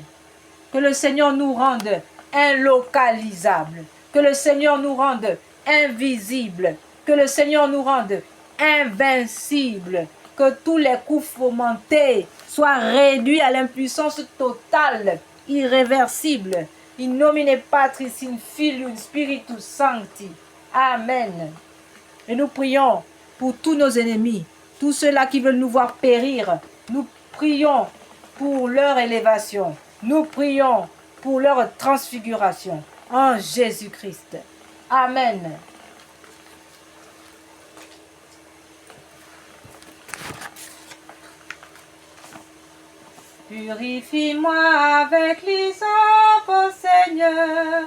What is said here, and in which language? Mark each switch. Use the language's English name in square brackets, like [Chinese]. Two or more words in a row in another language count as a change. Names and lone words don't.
[French] Que le Seigneur nous rende inlocalisables. Que le Seigneur nous rende invisibles. Que le Seigneur nous rende invincibles. Que tous les coups fomentés soient réduits à l'impuissance totale, irréversible. [Latin] In nomine Patris, in Filius, Spiritus Sancti. [French] Amen. Et nous prions pour tous nos ennemis, tous ceux-là qui veulent nous voir périr. Nous prions pour leur élévation. Nous prions pour leur transfiguration en Jésus-Christ. Amen. Purifie-moi avec l'hysope, ô Seigneur.